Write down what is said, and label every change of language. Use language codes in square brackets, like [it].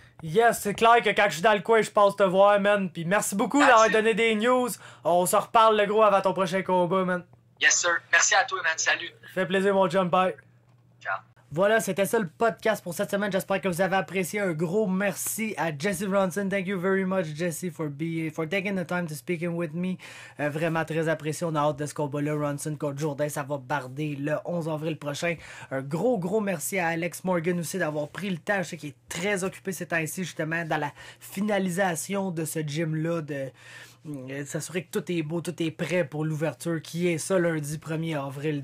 [fr] Yes, c'est clair que quand je suis dans le coin, je passe te voir, man. Puis merci beaucoup d'avoir donné des news. On se reparle, le gros, avant ton prochain combat, man. [en] Yes, sir. [fr] Merci à toi, man. Salut. Ça fait plaisir, mon chum. [en] Bye. [it] Ciao. [fr] Voilà, c'était ça le podcast pour cette semaine. J'espère que vous avez apprécié. Un gros merci à Jesse Ronson. [en] Thank you very much, Jesse, for taking the time to speaking with me. [fr] Vraiment très apprécié. On a hâte de ce combat-là. Ronson contre Jourdain, ça va barder le 11 avril prochain. Un gros merci à Alex Morgan aussi d'avoir pris le temps. Je sais qu'il est très occupé ces temps-ci, justement, dans la finalisation de ce gym-là, de s'assurer que tout est beau, tout est prêt pour l'ouverture qui est ça lundi 1er avril.